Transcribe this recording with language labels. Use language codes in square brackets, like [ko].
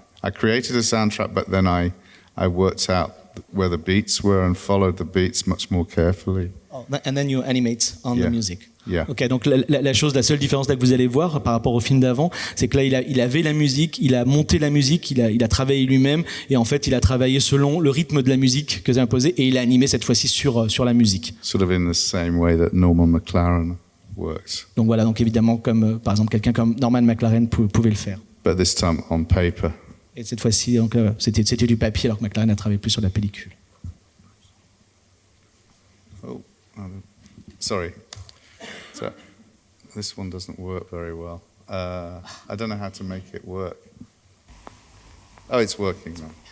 [en] I created a soundtrack, but then I worked out where the beats were and followed the beats much more carefully. Oh, and then you animate on the music. Yeah. [fr] Ok, donc la seule différence là que vous allez voir par rapport au film d'avant, c'est que là il avait la musique, il a monté la musique, il a travaillé lui-même, et en fait il a travaillé selon le rythme de la musique que j'ai imposé, et il a animé cette fois-ci sur la musique. [en] Sort of in the same way that Norman McLaren works. [fr] Donc voilà, donc évidemment comme par exemple quelqu'un comme Norman McLaren pouvait le faire. [en] But this time on paper. [fr] Et cette fois-ci donc c'était du papier alors que McLaren a travaillé plus sur la pellicule. [en] Oh, sorry. So, this one doesn't work very well. I don't know how to make it work. Oh, it's working now.